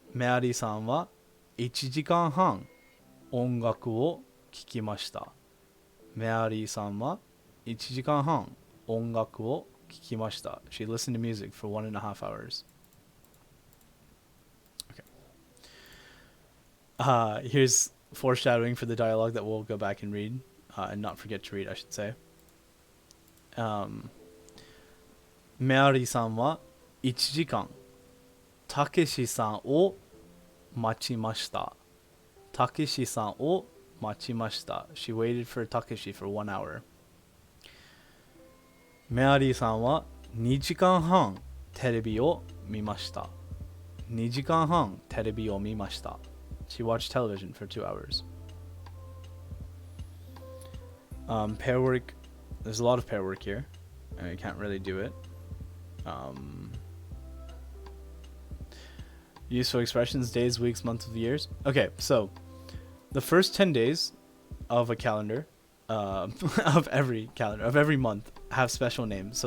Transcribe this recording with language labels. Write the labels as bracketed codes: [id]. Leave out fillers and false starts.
[ja] メアリーさんは1時間半音楽を聴きました。メアリーさんは1時間半音楽を聴きました。 [en] She listened to music for 1 and a half hours. Okay. Here's foreshadowing for the dialogue that we'll go back and read, and not forget to read, I should say. [ja] メアリーさんは1時間たけしさんを待ちました。たけしさんを待ちました。 [en] She waited for Takeshi for 1 hour. [ja] メアリーさんは2時間半テレビを見ました。 2時間半テレビを見ました。 [en] She watched television for 2 hours. Pair work. There's a lot of pair work here. And I can't really do it. Useful expressions, days, weeks, months, years. Okay, so the first 10 days of a calendar, of every month, have special names.